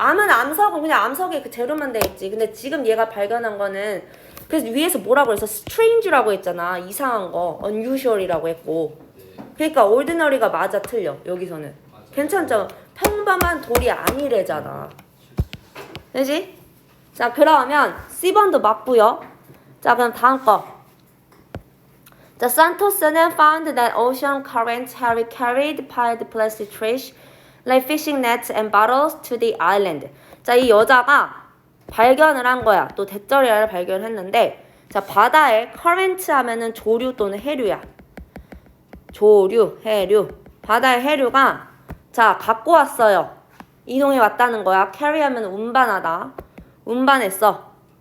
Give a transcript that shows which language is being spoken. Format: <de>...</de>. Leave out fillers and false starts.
<ko>암석은 그냥 암석의 그 재료만 돼 있지. 근데 지금 얘가 발견한 거는 그래서 위에서 뭐라고 해서 strange라고 했잖아. 이상한 거, unusual이라고 했고. 그러니까 ordinary가 맞아 틀려. 여기서는. 맞아. 괜찮죠? 평범한 돌이 아니래잖아. 되지? 자, 그러면 C번도 맞고요. 자, 그럼 다음 거.</ko> <en>자, 산토스는 found that ocean currents had carried piled plastic trash like fishing nets and bottles to the island.</en> <ko>자, 이 여자가 발견을 한 거야. 또 대저리아를 발견했는데 자, 바다에 current 하면은 조류 또는 해류야. 조류, 해류. 바다의 해류가 자, 갖고 왔어요. 이동해 왔다는 거야. carry 하면 운반하다. 운반했어.</ko>